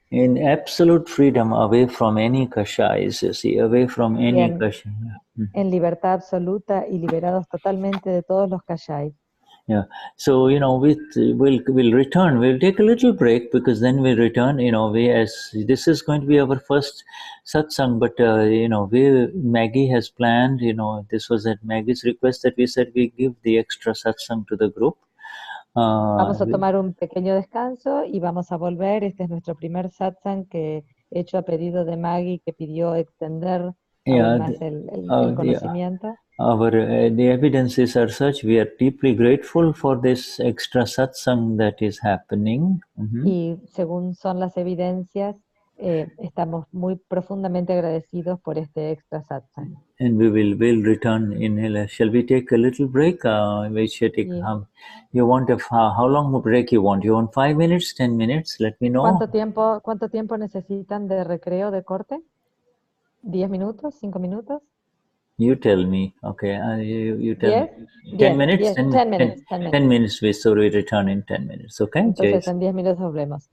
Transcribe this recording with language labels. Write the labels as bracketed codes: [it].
[en] In absolute freedom, away from any kashais, you see, away from any kashai. [es] En libertad absoluta y liberados totalmente de todos los kashais. [en] Yeah, so we'll return. We'll take a little break because then we'll return. This is going to be our first satsang, but Maggie has planned. This was at Maggie's request that we said we give the extra satsang to the group. [es] Vamos a tomar un pequeño descanso y vamos a volver. Este es nuestro primer satsang que hecho a pedido de Maggie, que pidió extender [en] Yeah, [es] aún más el conocimiento. [en] The evidences are such. We are deeply grateful for this extra satsang that is happening. [es] Y según son las evidencias, estamos muy profundamente agradecidos por este extra satsang. [en] And we'll return in. Shall we take a little break? We should take. You want how long a break you want? You want 5 minutes, 10 minutes? Let me know. [es] ¿Cuánto tiempo necesitan de recreo, de corte? ¿10 minutos? ¿5 minutos? [en] You tell me. Okay, you tell me. 10 minutes? 10 minutes. 10 minutes, so we return in 10 minutes, okay? [es] Entonces en 10 minutos volvemos.